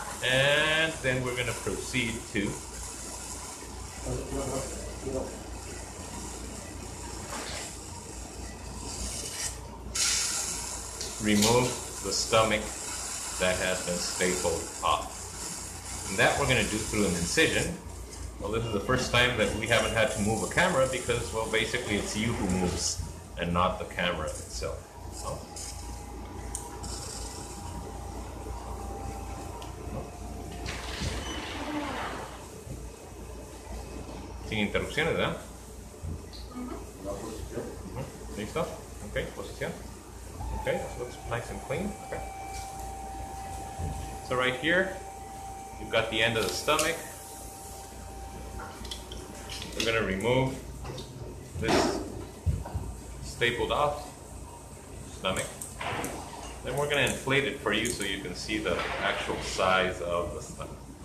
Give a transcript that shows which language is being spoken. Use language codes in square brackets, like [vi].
[en] And then we're going to proceed to remove the stomach that has been stapled off. And that we're going to do through an incision. Well, this is the first time that we haven't had to move a camera because, well, basically it's you who moves and not the camera itself. [es] So, sin interrupciones, ¿verdad? ¿Listo? Ok, posición. [en] Okay, this looks nice and clean. Okay. So right here, you've got the end of the stomach. We're going to remove this stapled off stomach. Then we're going to inflate it for you so you can see the actual size of the stomach.